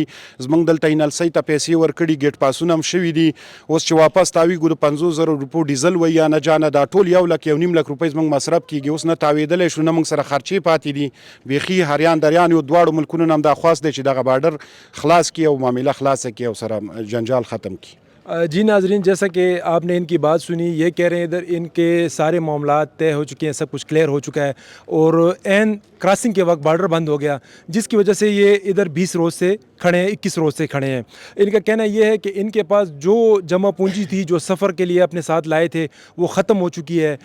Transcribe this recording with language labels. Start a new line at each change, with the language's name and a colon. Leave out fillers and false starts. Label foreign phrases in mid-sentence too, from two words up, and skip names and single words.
Pashto: زموږ دلته انلسۍ ته پیسې ورکړي، ګیټ پاسونه هم شوي دي. اوس چې واپس تاویږو د 50,000 روپو ډیزل وي یا نه جانه، دا ټول 1,00,000 روپۍ زموږ مصرف کېږي. اوس نه تاویدلی شو، نه موږ سره خرچې پاتې دي. بیخي هریان دریان یو دواړو ملکونو نه هم دا خواست دی چې دغه بارډر خلاص کړي او معامله خلاصه کړي او سره جنجال ختم کړي.
Urdu: جی ناظرین، جیسا کہ آپ نے ان کی بات سنی، یہ کہہ رہے ہیں ادھر ان کے سارے معاملات طے ہو چکے ہیں، سب کچھ کلیئر ہو چکا ہے اور عین کراسنگ کے وقت بارڈر بند ہو گیا، جس کی وجہ سے یہ ادھر 20 روز سے کھڑے ہیں، 21 روز سے کھڑے ہیں. ان کا کہنا یہ ہے کہ ان کے پاس جو جمع پونجی تھی، جو سفر کے لیے اپنے ساتھ لائے تھے، وہ ختم ہو چکی ہے.